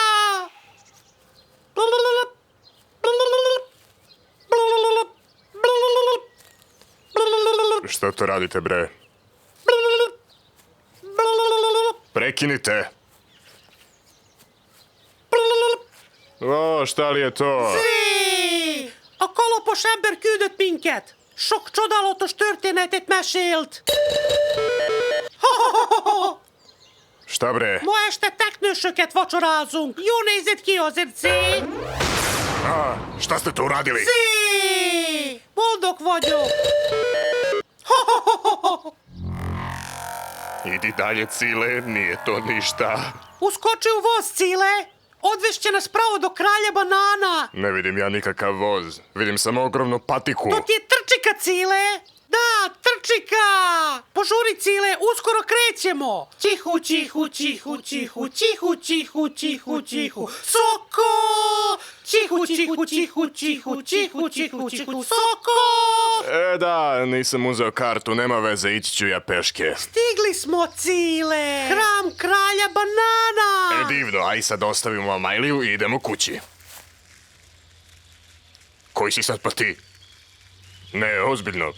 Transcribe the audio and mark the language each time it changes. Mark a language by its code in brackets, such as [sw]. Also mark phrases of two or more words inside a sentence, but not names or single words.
[sr] Šta to radite, bre? Prekinite. O, šta li je to? [hu] A kalapos ember küldött minket. Sok csodálatos történetet mesélt. [sr] Šta bre? [hu] Ma este teknősöket vacsorázunk. Jó nézett ki azért, Zé. [sr] Šta ste to uradili? [hu] Zé! Boldog vagyok. [sr] Idi dalje, Cile, nije to ništa. Uskoči u voz, Cile. Odvešće nas pravo do kralja banana. Ne vidim ja nikakav voz. Vidim samo ogromnu patiku. To ti je trčika, Cile. Da, trčika. Požuri, Cile, uskoro krećemo. Čihu, čihu, čihu, čihu, čihu, čihu, čihu, čihu. Soko! Čihu, čihu, čihu, čihu, čihu, čihu, čihu, soko! Da, nisam uzeo kartu, nema veze, ići ću ja peške. Stigli smo, Cile. Hram kralja banana. Divno, aj sad ostavimo Amajliju i idemo kući. Koji si sad pa ti? Ne, ozbiljno.